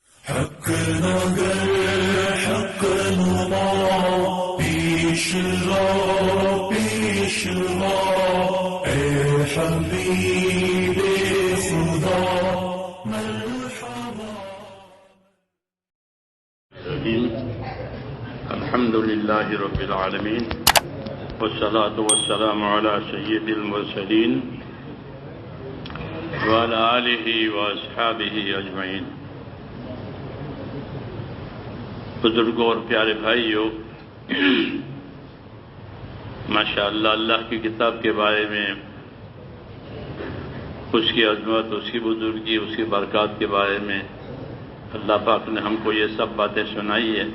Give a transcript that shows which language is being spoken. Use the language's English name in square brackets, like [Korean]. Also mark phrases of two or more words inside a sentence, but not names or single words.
[Urdu] حق نگر حق نما پیش رو اے حبیب خدا مرحبا. [Arabic] الحمد لله رب العالمين والصلاة والسلام على سيد المرسلين وعلى آله وأصحابه أجمعين. [Urdu] بزرگوں اور پیارے بھائیوں، ماشاءاللہ اللہ کی کتاب کے بارے میں، اس کی عظمت، اس کی بزرگی، اس کی برکات کے بارے میں اللہ پاک نے ہم کو یہ سب باتیں سنائی ہے.